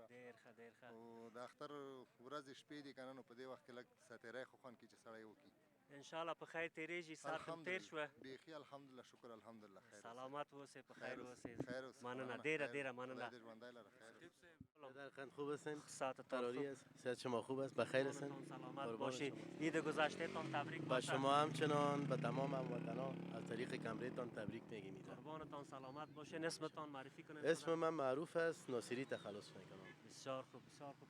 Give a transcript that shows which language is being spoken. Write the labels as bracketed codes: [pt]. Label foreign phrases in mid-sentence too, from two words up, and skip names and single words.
[ps] ډېر ښه. او د اختر ورځې شپې دي که نه، نو په دې وخت کې لږ ساتیری خو خوند کوي چې سړی وکړي. انشاءالله په خیر تیریږي. ساعت هم تیر شوه بیخي الحمدلله. شکر الحمدلله. خیر سلامت اوسئ، په خیر اوسئ. خیر اوسئ. مننه، ډېره مننه. خدای دې ژوندی لره. خیر. [fa] درخند خوب هستین؟ ساعتتان قراری خوب. است؟ صحت شما خوب است؟ بخیر هستین؟ قربانتان سلامت قربان باشید. شما. عید گذشته تان تبریک با باشه. شما همچنان به تمام هموطنان از طریق کمریتان تبریک میگیم. قربانتان سلامت باشین. اسمتان معرفی کنید. اسم من معروف است، ناصری تخلص میکنم. بسیار خوب بسیار خوب.